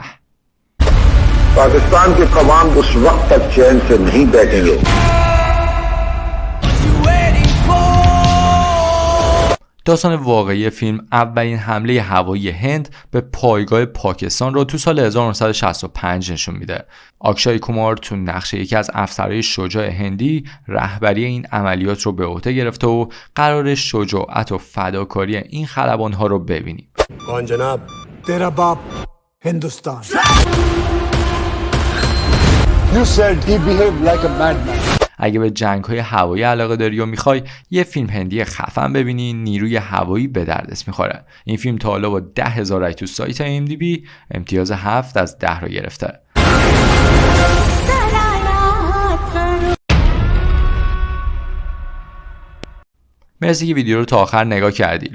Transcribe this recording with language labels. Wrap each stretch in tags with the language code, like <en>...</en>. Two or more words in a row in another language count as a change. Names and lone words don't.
<hi>पाकिस्तान के कवाम उस वक्त तक चैन से नहीं बैठेंगे।</hi> <fa>داستان واقعی فیلم اولین حمله هوایی هند به پایگاه پاکستان رو تو سال 1965 نشون میده. آکشای کومار تو نقش یکی از افسرهای شجاع هندی رهبری این عملیات رو به عهده گرفته و قرار شجاعت و فداکاری این خلبان‌ها رو ببینیم.</fa> <hi>कौन जनाब? तेरा बाप हिंदुस्तान.</hi> <en>You said he behaved like a madman.</en> <fa>اگه به جنگ‌های هوایی علاقه داری و میخوای یه فیلم هندی خفن ببینی، نیروی هوایی به دردت میخوره. این فیلم تا حالا با 10,000 رای تو سایت IMDb امتیاز 7 از 10 رو گرفته. مرسی که ویدیو رو تا آخر نگاه کردی.</fa>